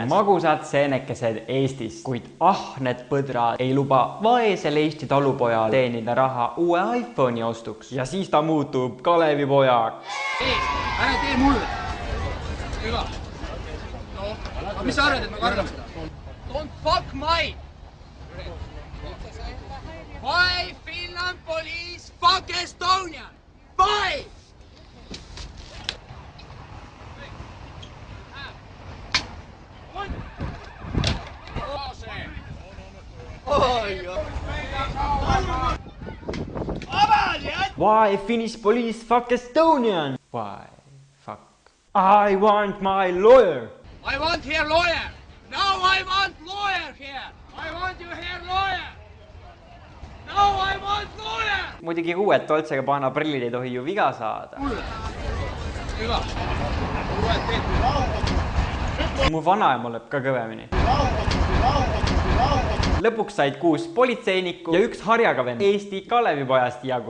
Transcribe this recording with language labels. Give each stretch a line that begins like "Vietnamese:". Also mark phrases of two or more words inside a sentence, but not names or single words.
Estonian: Magusad seenekesed Eestis, kuid ahned põdrad ei luba vaesel Eesti talupojal teenida raha uue iPhone'i ostuks. Ja siis ta muutub Kalevipojaks. Ära tee mulle! Hüva! No, aga mis sa arvad, et me kardame seda?
English: Don't fuck my! Why Finland police fuck Estonia? Why? Why Finnish police fuck Estonian? Why fuck? I want my lawyer. I want here lawyer. Now I want lawyer here. I want you here lawyer. Now I want lawyer.
Estonian: Muidugi uued Dolce & Gabbana prillid ei tohi ju viga saada. Hüva. Mu vanaema lööb ka kõvemini. Lõpuks said 6 politseinikku ja 1 harjaga vend Eesti Kalevipojast jagu.